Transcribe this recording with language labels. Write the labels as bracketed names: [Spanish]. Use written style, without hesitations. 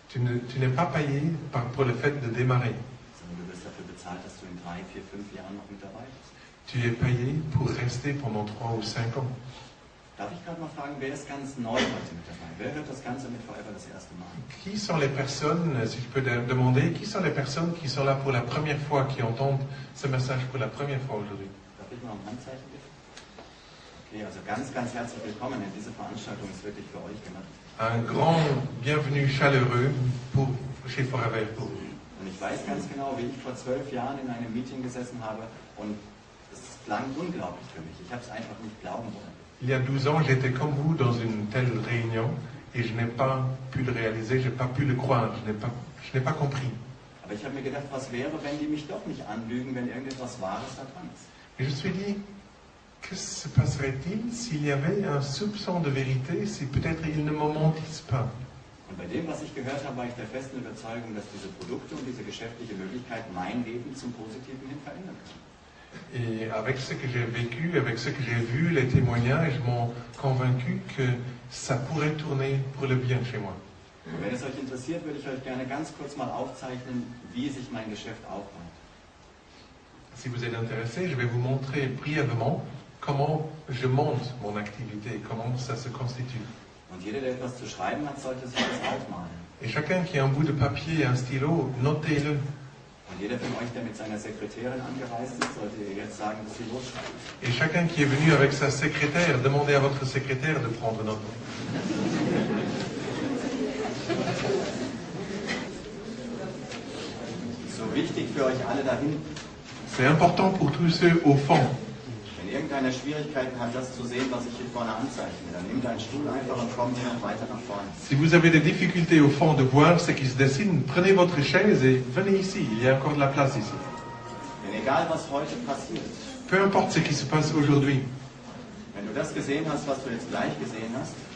[French] Tu n'es pas payé pour le fait de démarrer. [German] sondern du wirst dafür bezahlt, dass du in 3, 4, 5 Jahren noch mit dabei bist. [French] Tu es payé pour rester pendant 3 ou 5 ans. [German] Darf ich gerade mal fragen, wer ist ganz neu heute mit dabei? Wer hört das Ganze mit Forever das erste Mal? [French] Qui sont les personnes, si je peux demander, qui sont les personnes qui sont là pour la première fois, qui entendent ce message pour la première fois aujourd'hui? [German] Darf ich mal um Handzeichen bitten? Okay, also ganz, ganz herzlich willkommen. Diese Veranstaltung ist wirklich für euch gemacht. [French] Un grand bienvenue chaleureux chez Forever pour vous. [German] Und ich weiß ganz genau, wie ich vor 12 Jahren in einem Meeting gesessen habe und es klang unglaublich für mich. Ich habe es einfach nicht glauben wollen. [French] Il y a 12 ans, j'étais comme vous dans une telle réunion et je n'ai pas pu le réaliser, je n'ai pas pu le croire, je n'ai pas compris. [German] Aber ich habe mir gedacht, was wäre, wenn die mich doch nicht anlügen, wenn irgendetwas Wahres da dran ist. [French] Et je me suis dit, que se passerait-il s'il y avait un soupçon de vérité, si peut-être ils ne me mentissent pas? [German] Und bei dem, was ich gehört habe, war ich der festen Überzeugung, dass diese Produkte und diese geschäftliche Möglichkeit mein Leben zum Positiven hin verändern können. [French] Et avec ce que j'ai vécu, avec ce que j'ai vu, les témoignages m'ont convaincu que ça pourrait tourner pour le bien chez moi. [German] Und wenn es euch interessiert, würde ich euch gerne ganz kurz mal aufzeichnen, wie sich mein Geschäft aufbaut. [French] Si vous êtes intéressé, je vais vous montrer brièvement comment je monte mon activité, comment ça se constitue. [German] Und jeder, der etwas zu schreiben hat, sollte sich das aufmalen. [French] Et chacun qui a un bout de papier et un stylo, notez-le. [German] Und jeder von euch, der mit seiner Sekretärin angereist ist, sollte jetzt sagen, dass sie losschreibt. [French] Et chacun qui est venu avec sa secrétaire, demandez à votre secrétaire de prendre note. [German] So wichtig für euch alle da hinten. [French] C'est important pour tous ceux au fond. [German] Wenn irgendeiner Schwierigkeiten hat, das zu sehen, was ich hier vorne anzeichne, dann nimm deinen Stuhl einfach und komm hier noch weiter nach vorne. [French] Si vous avez des difficultés au fond de voir ce qui se dessine, prenez votre chaise et venez ici. Il y a encore de la place ici. [German] Denn egal, was heute passiert, [French] Peu importe ce qui se passe aujourd'hui, [German] wenn du das gesehen hast, was du jetzt gleich gesehen hast,